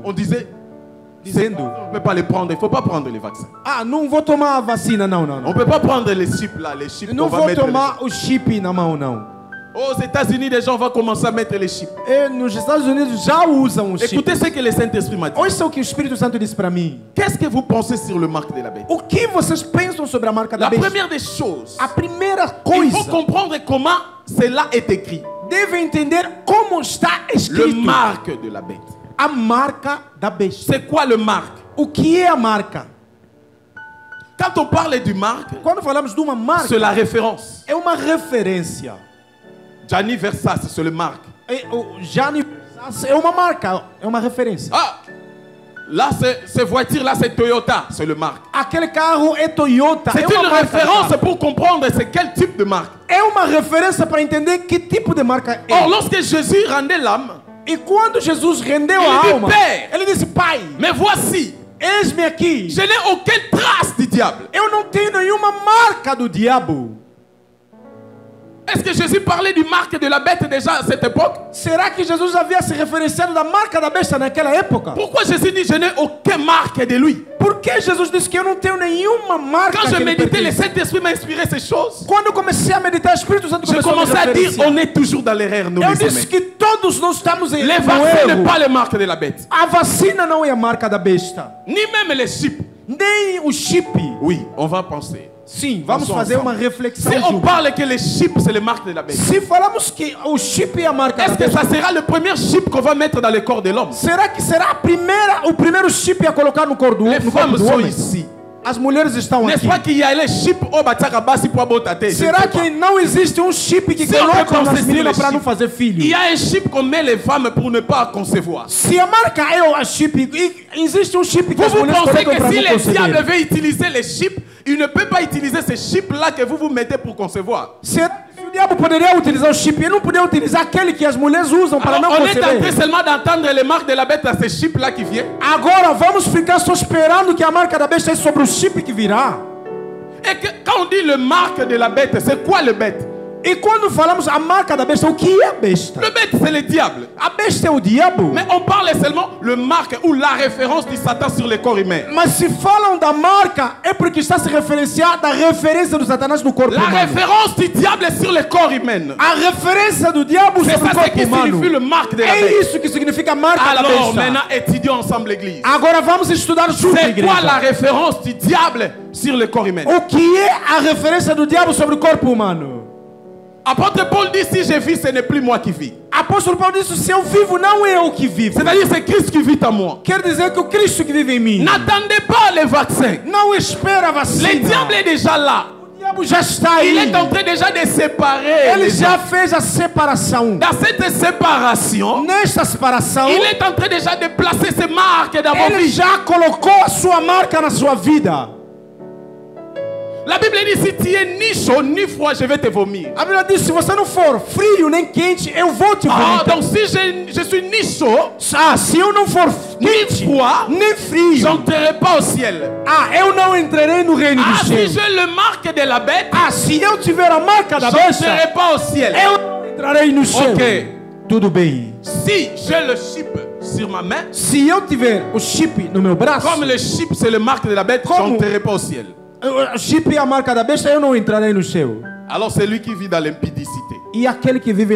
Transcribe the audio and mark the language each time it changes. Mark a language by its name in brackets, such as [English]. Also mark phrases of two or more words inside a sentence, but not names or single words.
[French] On disait, [Portuguese] dizendo: [French] on ne peut pas les prendre, il ne faut pas prendre les vaccins. [Portuguese] ah, não vou tomar a vacina, não, não, [French] On [Portuguese] não. [French] ne peut pas prendre les chips là, les chips [Portuguese] Não [French] qu'on va [Portuguese] vou [French] mettre. [Portuguese] tomar o chip na mão, não. [French] Aux États-Unis, les gens vont commencer à mettre les chips. [Portuguese] E nos Estados Unidos já usam o chip. [French] Écoutez ce que le Saint-Esprit m'a dit. [Portuguese] Ouça o que o Espírito Santo disse para mim. [French] Qu'est-ce que vous pensez sur le marque de la bête? [Portuguese] O que vocês pensam sobre a marca da [French] La [Portuguese] besta? [French] première des choses, [Portuguese] A primeira [French] il faut [Portuguese] coisa, [French] comprendre comment cela est écrit. [Portuguese] deve entender como está [French] Le [Portuguese] escrito [French] marque de la bête. [Portuguese] a marca da besta. [French] C'est quoi le marque? [Portuguese] O que é a marca? [French] Quand on parle du marque, [Portuguese] Quando falamos de uma marca, [French] c'est la référence. [Portuguese] é uma referência. [French] Gianni Versace, c'est le marque. [Portuguese] O Gianni Versace é uma marca, é uma referência. [French] Ah, là, ces voitures-là, c'est Toyota, c'est le marque. [Portuguese] Aquele carro é Toyota, [French] C'est [Portuguese] é uma [French] une [Portuguese] marca. [French] référence pour comprendre c'est quel type de marque. [Portuguese] É uma referência para entender que tipo de marca é. [French] Or, lorsque Jésus rendait l'âme, [Portuguese] E quando Jesus rendeu Ele a disse, alma, "Pai, ele disse: Pai, [French] mais voici, [Portuguese] eis-me aqui. [French] je n'ai aucune trace du diable. [Portuguese] Eu não tenho nenhuma marca do diabo. [French] Est-ce que Jésus parlait du marque de la bête déjà à cette époque? [Portuguese] Será que Jesus havia se referenciado da marca da besta naquela época? [French] Pourquoi Jésus dit je n'ai aucune marque de lui? [Portuguese] Por que Jesus disse que eu não tenho nenhuma marca? [French] Quand [Portuguese] que [French] je [Portuguese] ele [French] méditais, le [Portuguese] pertence? [French] Saint-Esprit m'a inspiré ces choses. [Portuguese] Quando eu comecei a meditar, o Espírito Santo [French] Je [Portuguese] começou a me [French] commençais à dire [Portuguese] referenciar. [French] on est toujours dans l'erreur, nous [Portuguese] Eu [French] les [Portuguese] disse [French] amis. [Portuguese] que todos nós estamos em [French] Les [Portuguese] no [French] vaccins [Portuguese] erro. [French] n'est pas les marques de la bête, [Portuguese] A vacina não é a marca da besta, [French] ni même les chips. [Portuguese] nem o chip. [French] Oui, on va penser. [Portuguese] Sim, vamos Nós fazer somos uma reflexão [French] Si on [Portuguese] juntos. [French] parle que les chips c'est les marques de la bête, [Portuguese] Se falamos que o chip é a marca da [French] est-ce que [Portuguese] besta, [French] ça sera le premier chip qu'on va mettre dans le corps de l'homme? [Portuguese] será que será o primeiro chip a colocar no corpo do, [French] Les [Portuguese] no corpo [French] femmes [Portuguese] do [French] sont [Portuguese] homem? [French] ici. [Portuguese] As mulheres estão [French] N'est-ce [Portuguese] aqui. [French] pas qu'il y a les chips au Bataka Bassi pour abotater? [Portuguese] Será que não existe um chip que Se eu coloca penso nas nesse meninas para chip, não fazer [French] Il [Portuguese] filho? [French] y a un chip qu'on met les femmes pour ne pas concevoir. [Portuguese] Se a marca é o chip, existe um chip que [French] Vous [Portuguese] as [French] vous [Portuguese] mulheres [French] pensez [Portuguese] colocam [French] que [Portuguese] para [French] si [Portuguese] não [French] le diable [Portuguese] conceber? [French] veut utiliser les chips, il ne peut pas utiliser ces chips-là que vous mettez pour concevoir. [Portuguese] Será que o diabo poderia utilizar o chip? Ele não poderia utilizar aquele que as mulheres usam para [French] Alors, [Portuguese] não [French] on est en train [Portuguese] conceber. [French] seulement d'entendre les marques de la bête à ces chips-là qui viennent. [Portuguese] Agora vamos ficar só esperando que a marca da besta é sobre o chip que virá. [French] Et que, quand on dit le marque de la bête, c'est quoi le bête? [Portuguese] E quando falamos a marca da besta, o que é a besta? [French] Le bête, c'est le diable. [Portuguese] A besta é o diabo. [French] Mais on parle seulement le marque ou la référence du Satan sur le corps humain. [Portuguese] Mas se falam da marca, é porque está se referenciando à referência do Satanás no corpo [French] La [Portuguese] humano. [French] référence du diable sur le corps humain. [Portuguese] A referência do diabo [French] C'est [Portuguese] sobre o [French] ça ce [Portuguese] corpo [French] qui [Portuguese] humano. [French] signifie le marque de la [Portuguese] É [French] bête. [Portuguese] isso que significa a marca da [French] Alors [Portuguese] besta. [French] maintenant, étudions ensemble l'église. [Portuguese] Agora vamos estudar junto, [French] C'est quoi la [Portuguese] igreja. [French] référence du diable sur le corps humain? [Portuguese] O que é a referência do diabo sobre o corpo humano? [French] Apôtre Paul dit si je vis, ce n'est plus moi qui vis. [Portuguese] Apóstolo Paulo disse: se eu vivo, não é eu que vivo. [French] C'est-à-dire c'est Christ qui vit en moi. [Portuguese] Quer dizer que o Cristo que vive em mim. [French] N'attendez pas les vaccins. [Portuguese] Não espera a vacina. [French] Le diable est déjà là. [Portuguese] O diabo já está aí. [French] Il est en train déjà de séparer. [Portuguese] Ele [French] les [Portuguese] já [French] gens. [Portuguese] fez a separação. [French] Dans cette séparation, [Portuguese] Nesta separação, [French] il est en train déjà de placer ses marques dans vos [Portuguese] ele [French] vies. [Portuguese] já colocou a sua marca na sua vida. [French] La Bible dit si tu es ni chaud ni froid, je vais te vomir. [Portuguese] A Bíblia diz: se você não for frio nem quente, eu vou te [French] Ah, [Portuguese] vomitar. [French] donc si je suis ni chaud [Portuguese] Ah, se eu não for [French] ni [Portuguese] quente [French] froid, [Portuguese] nem frio, [French] j'entrerai pas au ciel. [Portuguese] ah, eu não entrarei no reino [French] Ah, [Portuguese] dos [French] si [Portuguese] céus. [French] j'ai le marque de la bête, [Portuguese] Ah, se eu tiver a marca da besta, [French] j'entrerai pas au ciel. [Portuguese] eu não entrarei no céu. [French] Ok. [Portuguese] Tudo bem. [French] Si j'ai le chip sur ma main, [Portuguese] Se eu tiver o chip no meu braço, [French] comme le chip c'est le marque de la bête, [Portuguese] Como? [French] j'entrerai pas au ciel. [Portuguese] o chip é a marca da besta, eu não entrarei no céu. [French] Alors c'est lui qui vit dans l'impudicité. [Portuguese] E aquele que vive na